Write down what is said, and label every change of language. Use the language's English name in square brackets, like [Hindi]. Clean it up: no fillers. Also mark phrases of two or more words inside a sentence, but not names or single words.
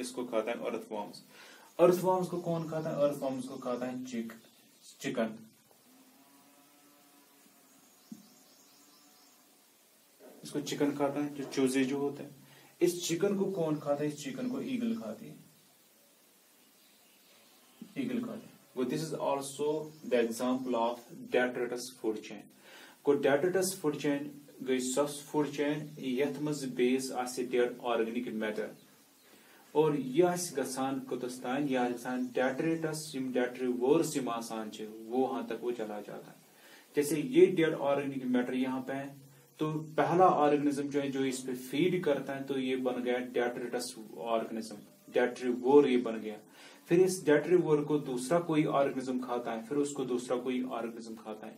[Hindi] इसको खाता है अर्थवॉर्म्स। अर्थवॉर्म्स को कौन खाता है? अर्थवॉर्म्स को खाता है चिकन। इसको चिकन खाता है, जो चूजे जो होते हैं। इस चिकन को कौन खाता है? इस चिकन को ईगल खाती है, ईगल खाती है। [English] This is also the example of detritus food chain. [Kashmiri] को [English] detritus food chain [Kashmiri] गई सो [English] food chain [Kashmiri] यथ मज बेस आसे [English] dead organic matter, [Hindi] और यह [Kashmiri] गसान कुतस तान, यह गसान डेट्रिटस यम डेट्रीवर्स यम आसान छे, [Hindi] वो वहां तक वो चला जाता है। जैसे ये [English] dead organic matter [Hindi] यहाँ पे है, तो पहला ऑर्गेनिज्म जो है जो इस पे फीड करता है, तो ये बन गया [English] detritus organism, [Hindi] डेट्रीवोर ये बन गया। फिर इस डेट्रीवोर को दूसरा कोई ऑर्गेनिज्म खाता है, फिर उसको दूसरा कोई ऑर्गेनिज्म खाता है।